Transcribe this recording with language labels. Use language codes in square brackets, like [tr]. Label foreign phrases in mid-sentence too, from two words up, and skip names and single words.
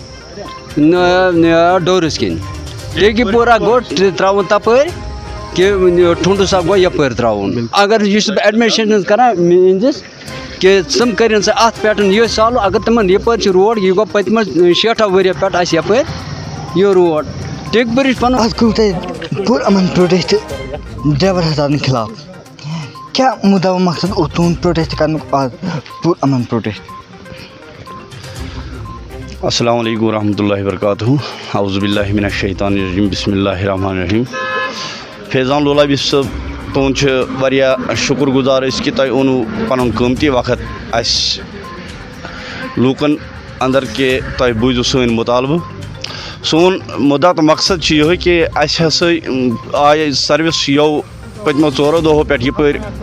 [ks] ڈورَس کِنۍ ٹیکی پورہ گوٚو ترٛاوُن تَپٲرۍ کہ ٹھُنٛڈوٗ سا گوٚو یَپٲرۍ ترٛاوُن اگر یُس بہٕ ایڈمِنِسٹریشن کران یِہنٛدِس کہ تِم کٔرِنۍ سا اَتھ پٮ۪ٹھ یہِ سالو اگر تِمن یَپٲرۍ چھِ روڈ یہِ گوٚو پٔتمہِ 60 ؤرۍیو پٮ۪ٹھ اَسہِ یَپٲرۍ یہِ روڈ ٹیکہٕ پوٗرِچ پَنُن آج کوٚر تۄہہِ پوٗرٕ یِمن [en] protest driver [ks] حضراتن خلاف کیٛاہ مُدا و مقصد اوس تُہُنٛد پروٹیسٹ کرنُک آز پوٗرٕ یِمن پروٹیسٹ؟ [ar] السلام علیکم ورحمۃ اللہ وبرکاتہ اعوذ باللہ من الشیطان الرجیم بسم اللہ الرحمن الرحیم [ks] فیضان لولابی صٲب تُہُنٛد چھِ واریاہ شُکر گُزار أسۍ کہِ تۄہہِ اوٚنوُ پَنُن قۭمتی وقت اَسہِ لوٗکَن اَندَر کہِ تۄہہِ بوٗزِو سٲنۍ مُطالبہٕ سون مُدا تہٕ مقصد چھُ یِہوٚے کہِ اَسہِ ہسا آیہِ سٔروِس یو پٔتمیو 4 دۄہو پٮ۪ٹھ یَپٲرۍ